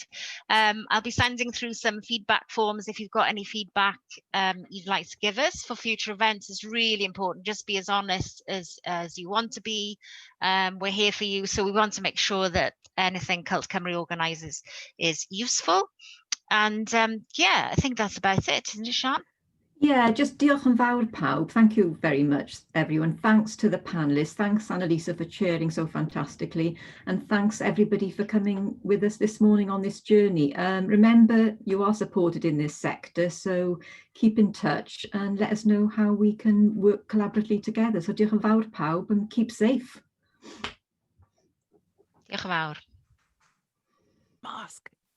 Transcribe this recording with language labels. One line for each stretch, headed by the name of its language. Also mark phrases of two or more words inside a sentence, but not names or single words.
English: I'll be sending through some feedback forms. If you've got any feedback you'd like to give us for future events, is really important. Just be as honest as you want to be. We're here for you, so we want to make sure that anything Cult Cymru organises is useful. And yeah, I think that's about it, isn't it, Sian? Yeah, just
Welsh: diolch yn fawr pawb.
English: Thank you very much, everyone. Thanks to the panelists. Thanks, Annalisa, for chairing so fantastically. And thanks, everybody, for coming with us this morning on this journey. Remember, you are supported in this sector, so keep in touch and let us know how we can work collaboratively together. So
Welsh: diolch yn fawr pawb
English: and keep safe.
Welsh: Diolch yn fawr.
English: Mask.